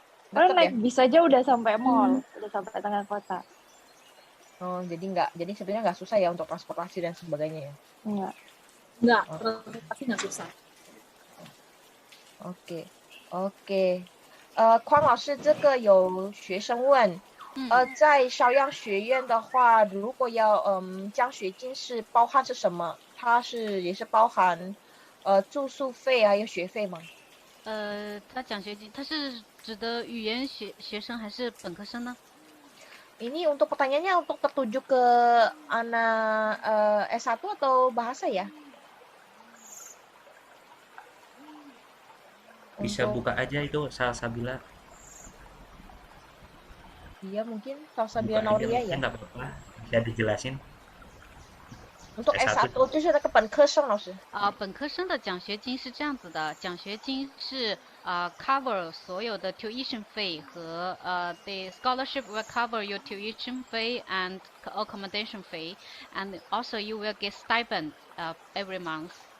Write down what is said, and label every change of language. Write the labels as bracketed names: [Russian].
[Indonesian] Karena naik bis aja udah sampai mall, udah sampai tengah kota. Oh, jadi sebenarnya nggak susah ya untuk transportasi dan sebagainya ya? Nggak, transportasi nggak susah. [Chinese] OK，匡老师，这个有学生问，在邵阳学院的话，如果要奖学金是包含是什么？它也是包含住宿费还有学费吗？他奖学金，他是指的语言学生还是本科生呢？ [Indonesian] Ini untuk pertanyaannya untuk tertuju ke anak S1 atau bahasa ya? Bisa buka aja itu Salsabila. Iya mungkin Salsabila Buka aja, Nauria ya. nggak apa-apa. Bisa dijelasin. Untuk S1 [Chinese] 就是那个本科生老师。本科生的奖学金是这样子的，奖学金是cover 所有的 tuition 费和 [English] the scholarship will cover your tuition fee and accommodation fee, and also you will get stipend every month.